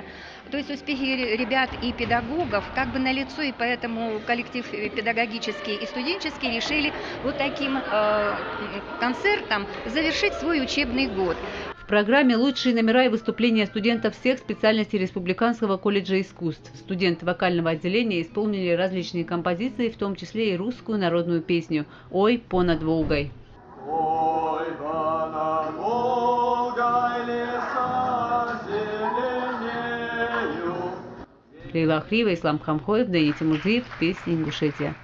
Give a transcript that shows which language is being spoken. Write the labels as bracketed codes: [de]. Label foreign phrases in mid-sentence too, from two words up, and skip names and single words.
[ru] То есть успехи ребят и педагогов как бы налицо, и поэтому коллектив педагогический и студенческий решили вот таким концертом завершить свой учебный год. В программе лучшие номера и выступления студентов всех специальностей Республиканского колледжа искусств. Студенты вокального отделения исполнили различные композиции, в том числе и русскую народную песню «Ой, понад Волгой». Ой, понад Волгой леса зеленеют. Лейла Агриева, Ислам Хамхоев, Дэни Тимурзиев, песни Ингушетия.